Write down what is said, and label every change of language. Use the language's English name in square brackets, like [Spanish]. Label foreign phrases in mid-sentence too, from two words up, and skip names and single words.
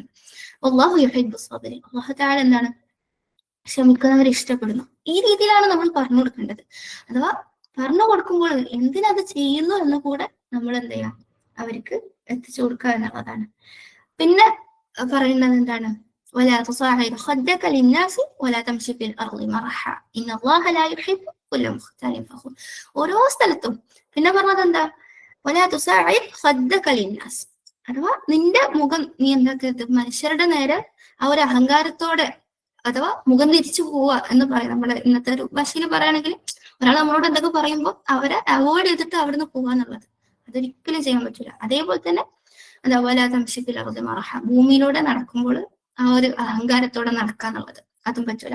[Arabic] الله يحب الصابرين. [Malayalam] അല്ലാഹു തആല എന്താണ്? ക്ഷമിക്കുന്നവരെ ഇഷ്ടപ്പെടുന്നു. ഈ രീതിയിലാണ് നമ്മൾ പറഞ്ഞു കൊടുക്കേണ്ടത്. അഥവാ പറഞ്ഞു കൊടുക്കുമ്പോൾ എന്തിനത് ചെയ്യുന്നു എന്ന് കൂടെ നമ്മൾ എന്ത് ചെയ്യാം? അവർക്ക് എത്തിച്ചു കൊടുക്കുക എന്നുള്ളതാണ്. പിന്നെ പറയുന്നത് എന്താണ്? [Arabic] ولا تصعر خدك للناس ولا تمشي في الأرض مرحا إن الله لا يحب كل مختال فخور. [Malayalam] ഓരോ സ്ഥലത്തും പിന്നെ പറഞ്ഞത് എന്താ? [Arabic] ولا تصعر خدك للناس, [Malayalam] അഥവാ നിന്റെ മുഖം നീ എന്താക്കരുത്? മനുഷ്യരുടെ നേരെ ആ ഒരു അഹങ്കാരത്തോടെ അഥവാ മുഖം തിരിച്ചു പോവുക എന്ന് പറയാം. നമ്മുടെ ഇന്നത്തെ ഒരു ഭാഷയിൽ പറയുകയാണെങ്കിൽ ഒരാൾ നമ്മളോട് എന്തൊക്കെ പറയുമ്പോൾ അവരെ അവോയ്ഡ് ചെയ്തിട്ട് അവിടുന്ന് പോവാന്നുള്ളത്. അതൊരിക്കലും ചെയ്യാൻ പറ്റില്ല. അതേപോലെ തന്നെ അതേപോലെ [Arabic] تمشي في الأرض مرحا, [Malayalam] ഭൂമിയിലൂടെ നടക്കുമ്പോൾ ആ ഒരു അഹങ്കാരത്തോടെ നടക്കാന്നുള്ളത് അതും പറ്റൂല.